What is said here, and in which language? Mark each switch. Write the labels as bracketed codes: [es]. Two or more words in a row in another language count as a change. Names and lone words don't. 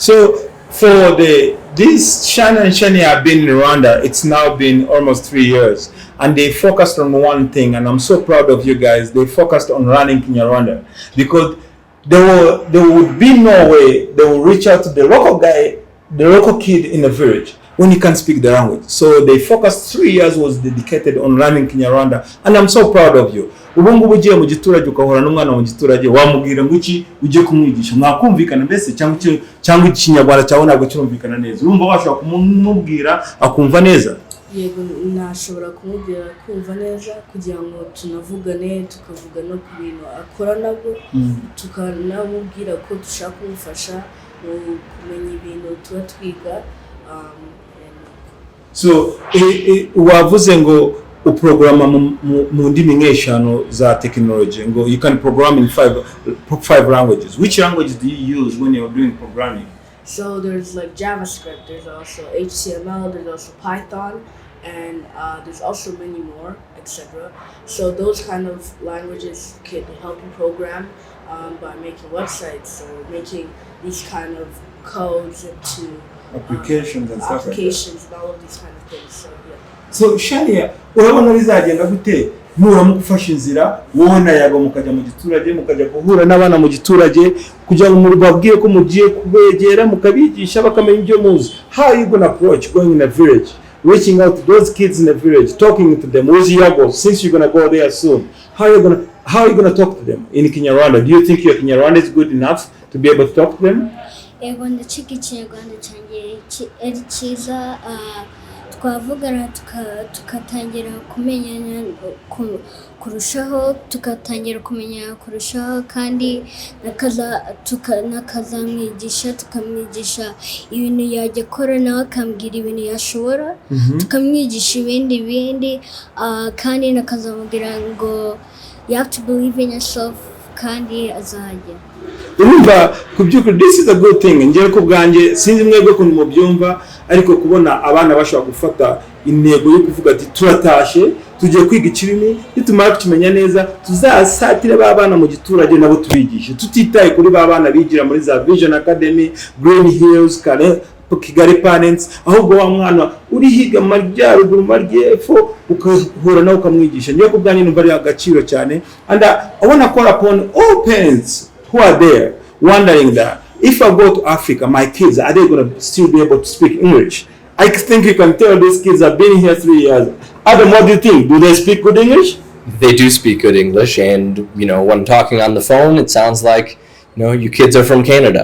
[en] So for these Cyane and Shani have been in Rwanda, it's now been almost 3 years, and they focused on one thing, and I'm so proud of you guys. They focused on running Kinyarwanda because there would be no way they will reach out to the local guy, the local kid in the village when he can't speak the language. So they focused 3 years was dedicated on running Kinyarwanda, and I'm so proud of you. [rw] Ubu ngubu ugiye mu giturage ukahura n'umwana mu giturage wamubwira ngo iki ugiye kumwigisha mwakumvikana mbese cyangwa ikinyarwanda cyawe ntabwo kirumvikana neza urumva washobora kumubwira akumva neza? Yego nashobora kumubwira kumva neza kugira ngo tunavugane tukavuga no ku bintu akora nabwo tukanamubwira ko dushaka kumufasha mu kumenya ibintu tuba twiga. So wavuze ngo uprograma mu ndimi nk'eshanu za technology ngo [en] you can program in five languages. Which languages do you use when you're doing programming? So there's like JavaScript, there's also HTML, there's also Python, and there's also many more etc. So those kind of languages could help you program by making websites or making these kind of codes into applications and stuff applications and all of these kind of things. So yeah. So Shania, [rw] urabona bizagenda gute muramu gufasha inzira wowe na Yago mukajya mu giturage mukajya guhura n'abana mu giturage kugira ngo mubabwiye ko mugiye kubegera mukabigisha bakamenya ibyo muzi? [en] How are you going to approach going in a village, reaching out to those kids in the village, talking to them with Yago, since you're going to go there soon? How are you going to talk to them in Kinyarwanda? Do you think your Kinyarwanda is good enough to be able to talk to them? [rw] Yego ndacika Ikinyarwanda cyanjye ari cyiza, twavugana tukatangira kumenyana kurushaho, tukatangira kumenya kurushaho, kandi nakazamwigisha tukamwigisha ibintu yajya akora nawe akambwira ibintu yashobora, tukamwigisha ibindi kandi nakazamubwira ngo [en] you have to believe in yourself [rw] kandi azajya. Urumva kubyukuri, [en] this is a good thing. [rw] Ngiye ku bwanjye sinzi mwebwe ko mubyumva, ariko kubona abana bashobora gufata intego yo kuvuga ati turatashe tugiye kwiga ikirimi, nitumara kukimenya neza tuzasatire babana mu giturage nabo tubigishe, tutitaye kuri babana bigira muri za Vision Academy, Green Hills, Kigali Parents, ahubwo wa mwana uri higa mu majyaruguru majyepfo ukahura nawe ukamwigisha. Ngiye ku bwanjye numva ari agaciro cyane, [en] and I want to call upon all parents who are there wondering that if I go to Africa, my kids, are they going to still be able to speak English? I think you can tell these kids have been here 3 years. Adam, what do you think? Do they speak good English? They do speak good English, and when talking on the phone, it sounds like you kids are from Canada.